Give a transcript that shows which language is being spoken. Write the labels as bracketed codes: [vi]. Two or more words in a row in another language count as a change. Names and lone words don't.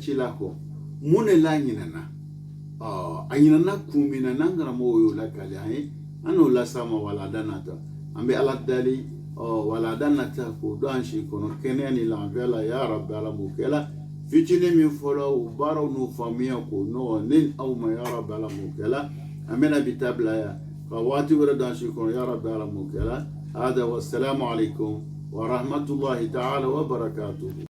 [bm] cila kɔ mun de la ɲinɛna a ɲinɛna kun min na n'an karamɔgɔw y'o lakali an ye an n'o las'a ma wala a dan na ta an bɛ ala dali wala a dan na ta k'o don an si kɔnɔ kɛnɛya ni lafiya la [ar] يا ربي [bm] ala m'o kɛ la fitinin min fɔlɔ o baaraw n'o faamuya k'o nɔgɔ ne aw ma [ar] يا ربي [bm] ala m'o kɛ la an bɛna bi ta bila yan ka waati wɛrɛ don an si kɔnɔ [ar] يا ربي [bm] ala m'o kɛ la hada [ar] والسلام عليكم ورحمة الله تعالى وبركاته